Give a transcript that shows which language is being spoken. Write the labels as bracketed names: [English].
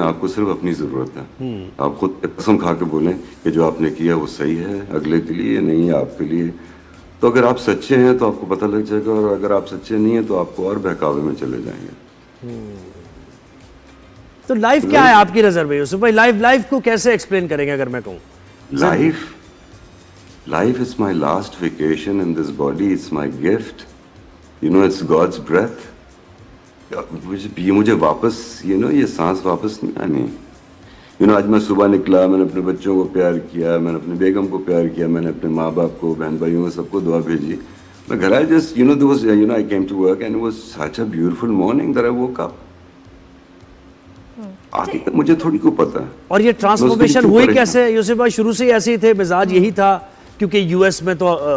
[Urdu] آپ کو صرف اپنی ضرورت ہے. آپ خود قسم کھا کے بولیں کہ جو آپ نے کیا وہ صحیح ہے, اگلے کے لیے نہیں ہے, آپ کے لیے. تو اگر آپ سچے ہیں تو آپ کو پتہ لگ جائے گا, اور اگر آپ سچے نہیں ہیں تو آپ کو اور بہکاوے میں چلے جائیں گے. تو لائف کیا ہے آپ کی نظر میں یوسف بھائی؟ لائف کو کیسے ایکسپلین کریں گے اگر میں کہوں؟ [English] Life is my last vacation in this body. It's my gift. It's God's breath. [Urdu] یہ مجھے واپس یہ سانس واپس نہیں آنی. آج میں صبح نکلا, میں نے اپنے بچوں کو پیار کیا, میں نے اپنے بیگم کو پیار کیا, میں نے اپنے ماں باپ کو, بہن بھائیوں کو, سب کو دعا بھیجی. میں گھر آیا, [English] just there was I came to work and it was such a beautiful morning that I woke up. [Urdu] آگے تک مجھے تھوڑی کو پتا ہے. اور یہ ٹرانسفارمیشن ہوئی کیسے یوسف بھائی؟ شروع سے ایسے ہی تھے, مزاج یہی تھا, کیونکہ یو ایس میں تو